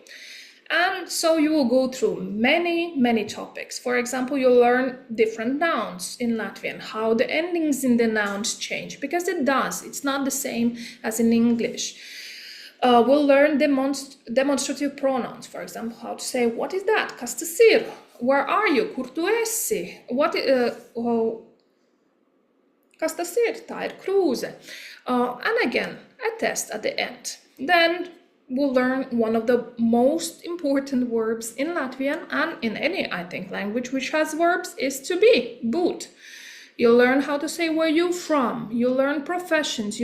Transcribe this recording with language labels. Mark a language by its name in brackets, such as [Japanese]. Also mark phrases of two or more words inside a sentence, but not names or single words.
[English] And so you will go through many topics. For example, you'll learn different nouns in Latvian, how the endings in the nouns change, because it does. It's not the same as in English. We'll learn demonstrative pronouns. For example, how to say, what is that? [Latvian] Kas tas ir? [English] Where are you? [Latvian] Kur tu esi? Kas tas ir? Tā ir krūze. [English] And again, a test at the end. Then we'll learn one of the most important verbs in Latvian and in any, I think, language which has verbs is to be, būt. You'll learn how to say where you're from. You'll learn professions.